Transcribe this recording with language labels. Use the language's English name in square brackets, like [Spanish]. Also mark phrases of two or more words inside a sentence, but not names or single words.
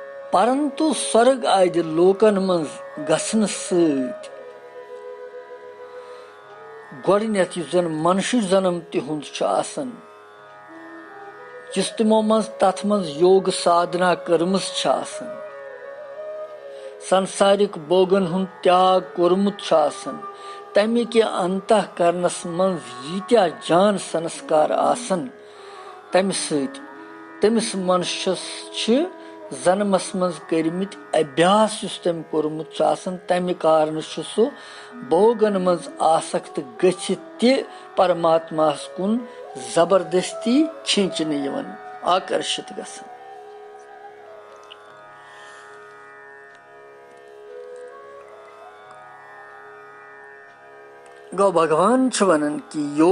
[Kashmiri] परंतु स्वर्ग आदि लोकन मं गसन सत गोडनेथ युस जन मनुष्य जन्म तिहुंद छ आसन जिस तिमो मं तथ मं योग साधना कर्मस छ आसन संसारिक बोगन हुंद त्याग कोरमुत छ आसन तमि के अंतःकरणस मं यीत्या जान संस्कार आसन तमि सत तमिस मनुष्यस छ जन्मस मं कर्मित अभ्यास युस तम कोरमुत छ आसन तमि कारण छ सु भोगन मं आसक्त गछित ते परमात्मास कुन जबरदस्ती खींचने यवन आकर्षित गसन गो भगवान छ वनन कि